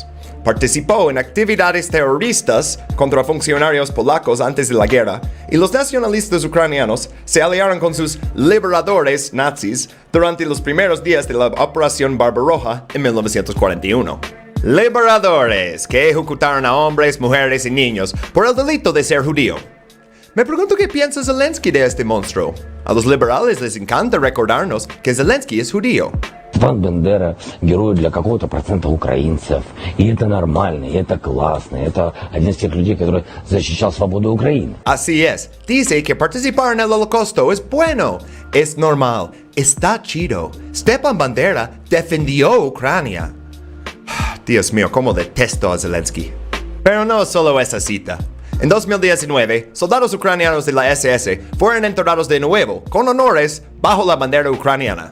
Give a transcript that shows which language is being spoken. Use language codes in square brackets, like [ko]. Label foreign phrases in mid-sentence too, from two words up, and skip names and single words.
[es] Participó en actividades terroristas contra funcionarios polacos antes de la guerra, y los nacionalistas ucranianos se aliaron con sus liberadores nazis durante los primeros días de la Operación Barbarroja en 1941. Liberadores que ejecutaron a hombres, mujeres y niños por el delito de ser judío. Me pregunto qué piensa Zelensky de este monstruo. A los liberales les encanta recordarnos que Zelensky es judío. [ru] Степан Бандера – герой для какого-то процента украинцев. И это нормально, и это классно. Это один из тех людей, который защищал свободу Украины. [es] Así es. Dice que participar en el holocausto es bueno, es normal, está chido. Stepan Bandera defendió Ucrania. Dios mío, cómo detesto a Zelensky. Pero no solo esa cita. En 2019, soldados ucranianos de la SS fueron enterrados de nuevo, con honores, bajo la bandera ucraniana.